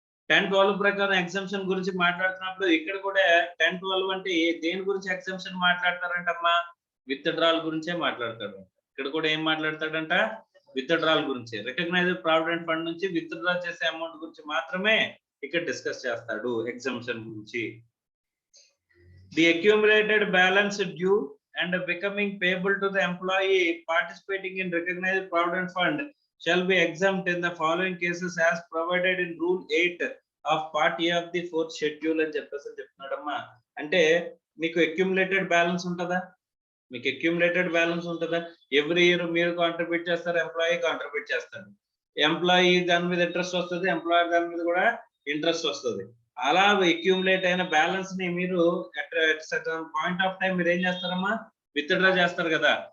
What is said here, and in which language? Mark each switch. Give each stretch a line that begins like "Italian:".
Telugu: 10(12) ప్రకారం ఎగ్జామ్షన్ గురించి మాట్లాడుతున్నప్పుడు ఇక్కడ కూడా 10(12) అంటే దేని గురించి ఎగ్జామ్షన్ మాట్లాడతారంటమ్మా? విత్డ్రాల్ గురించే మాట్లాడతాడు. ఇక్కడ కూడా ఏం మాట్లాడతాడంట? విత్డ్రాల్ గురించి. రికగ్నైజ్డ్ ప్రావిడెంట్ ఫండ్ నుంచి విత్డ్రా చేసే అమౌంట్ గురించి మాత్రమే ఇక్కడ డిస్కస్ చేస్తాడు ఎగ్జామ్షన్ గురించి.
English: the accumulated balance due and becoming payable to the employee participating in recognized provident fund shall be exempt in the following cases as provided in rule 8 of part A of the 4th schedule
Telugu: అని చెప్పేసి చెప్తున్నాడమ్మా. అంటే మీకు accumulated balance ఉంటుందా? మీకు accumulated balance ఉంటుందా? Every year మీరు contribute చేస్తారు, employee contribute చేస్తారు. ఎంప్లాయీ దాని మీద ఇంట్రెస్ట్ వస్తుంది, ఎంప్లాయర్ దాని మీద కూడా ఇంట్రెస్ట్ వస్తుంది. అలా అక్యూములేట్ అయిన బ్యాలెన్స్ ని మీరు పాయింట్ ఆఫ్ టైం మీరు ఏం చేస్తారమ్మా? విత్డ్రా చేస్తారు కదా.